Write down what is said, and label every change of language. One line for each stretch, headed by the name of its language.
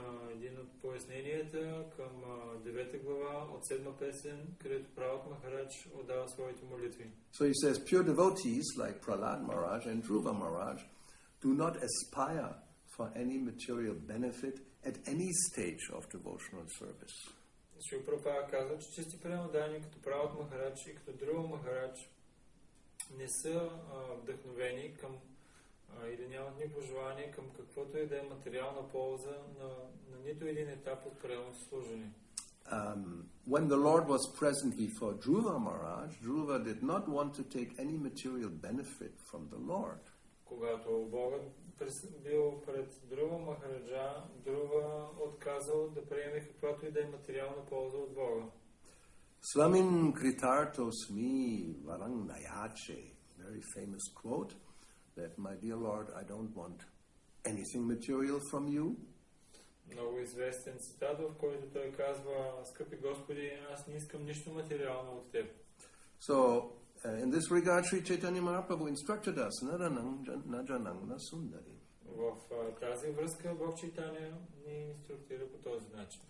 Bulgarian: Един от поясненията към 9 глава от 7 песен, където Прабхат Махарадж отдава своите молитви.
English: So he says, pure devotees like Prahlad Maharaj and Dhruva Maharaj do not aspire for any material benefit at any stage of devotional service.
Bulgarian: Шрила Прабхупада казва, че чисти преданни като Правът Махарадж и като Друва Махарадж не са вдъхновени към или нямат никакво желание към каквото и да е материална полза на нито един етап от преданото служение.
English: When the Lord was present before Dhruva Maharaj, Dhruva did not want to take any material benefit from the Lord.
Bulgarian: Когато Богът бил пред Друва Махараджа, Друва отказал да приеме каквато и да е материална полза от Бога.
Sanskrit: Swamin kritartosmi varang nayache,
English: very famous quote, that my dear Lord, I don't want anything material from you.
Bulgarian: Много известен цитат, в който той казва: скъпи Господи, аз не искам нищо материално от теб.
English: So, in this regard, Sri Chaitanya Mahaprabhu instructed us,
Sanskrit: najanang nasundari.
Bulgarian: В тази връзка Бог Чайтаня ни инструктира по този начин.